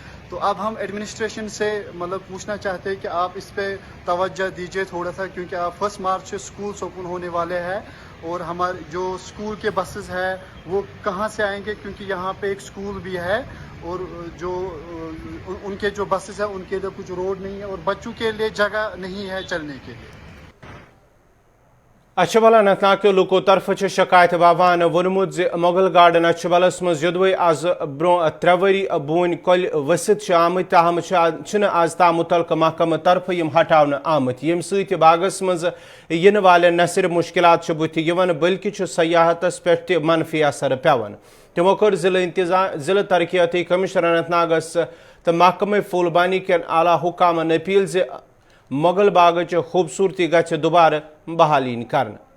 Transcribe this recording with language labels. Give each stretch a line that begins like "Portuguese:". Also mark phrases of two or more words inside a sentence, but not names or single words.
Urdu: تو اب ہم ایڈمنسٹریشن سے مطلب پوچھنا چاہتے ہیں کہ آپ اس پہ توجہ دیجئے تھوڑا سا, کیونکہ آپ 1 مارچ سے
English: schools open
Urdu: ہونے والے ہیں اور ہمارے جو سکول کے بسز ہیں وہ کہاں سے آئیں گے, کیونکہ یہاں پہ ایک سکول بھی ہے اور جو ان کے جو بسز ہیں ان کے لیے کچھ روڈ نہیں ہے اور بچوں کے لیے جگہ نہیں ہے چلنے کے لیے.
Kashmiri: اچھبل اننت ناگ کے لوکو طرف شکایت واوان وونمت زِ مغل گارڈن اچھبلس مز یدوے آز برو 3 ؤری بون کل ؤسِتھ آمت تاہم آز تام متعلقہ محکمہ طرف یم ہٹاونہ آمت یم سۭتۍ باغس مز ین والن نہ صرف مشکلات بُتھِ یوان بلکہ سیاحتس پہ تہ منفی اثر پیوان تمو کر ضلع ترقیاتی کمشنر اننت ناگس تو محکمہ پھولبانی کن اعلی حکامن اپیل زِ مغل باغچ خوبصورتی گژھِ دوبارہ بحالین کرن